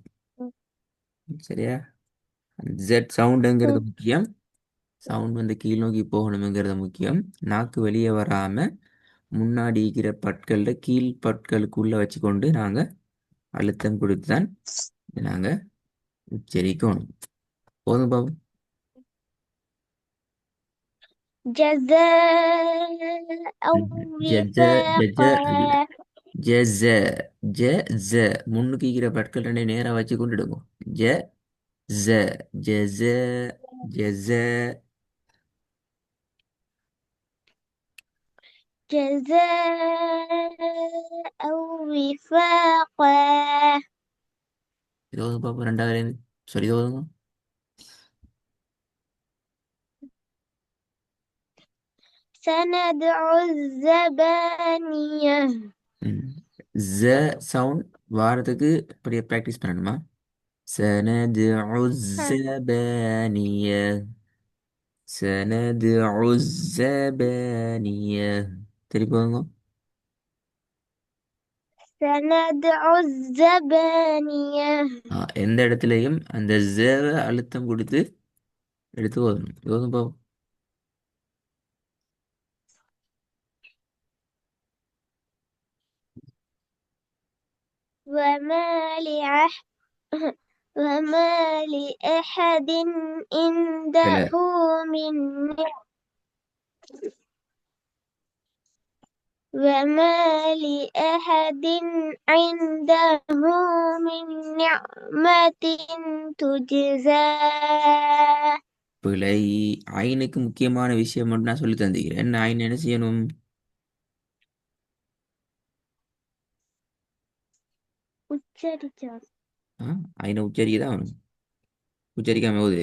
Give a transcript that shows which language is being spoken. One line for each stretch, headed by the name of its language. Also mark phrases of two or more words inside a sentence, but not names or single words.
Tamil: சரியா? ஜெட் சவுண்டுங்கிறது முக்கியம். சவுண்ட் வந்து கீழ் நோக்கி போகணுங்கிறது முக்கியம். நாக்கு வெளியே வராம முன்னாடி இருக்கிற பற்கள கீழ் பற்களுக்குள்ள வச்சுக்கொண்டு நாங்கள் அழுத்தம் கொடுத்து தான் நாங்கள் உச்சரிக்கணும். போதும் பாபு.
Arabic: جزاء أو
Tamil: ஜெஜ ஜெஜ அல்ல.
Arabic: وفاقا.
Tamil: ஜெஸ ஜெஸ முன்னுக்கு இருக்கிற பற்கள் ரெண்டை நேரா வச்சு கொண்டுடுங்க. ஜெ ஜ ஜெஸ ஜெஸ.
Arabic: جزاء أو وفاقا.
Tamil: இது பாப்போம் ரெண்டாவது. சரி ஓதுங்க.
Arabic: سندع الزبانية. ம்.
Tamil: ஜ சவுண்ட் வாரத்துக்கு இப்படியே ப்ராக்டிஸ் பண்ணணுமா?
Arabic: سندع الزبانية. سندع الزبانية.
Tamil: திருப்பி வாங்க.
Arabic: سندع الزبانية.
Tamil: எந்த இடத்துலையும் அந்த ஜேவை அழுத்தம் கொடுத்து எடுத்து ஓதணும். ஓதும் பாப்போம்.
Arabic: وما لأح وما لأحد
Tamil: இல்ல.
Arabic: عنده من وما لأحد عنده من نعمة تجزى.
Tamil: பிழை. ஐனுக்கு முக்கியமான விஷயம் மட்டும் நான் சொல்லி தந்துக்கிறேன். என்ன ஐன் என்ன செய்யணும்? உச்சரிச்சார். ஆ, ஐனை உச்சரிக்க தான் வேணும். உச்சரிக்காம ஓது.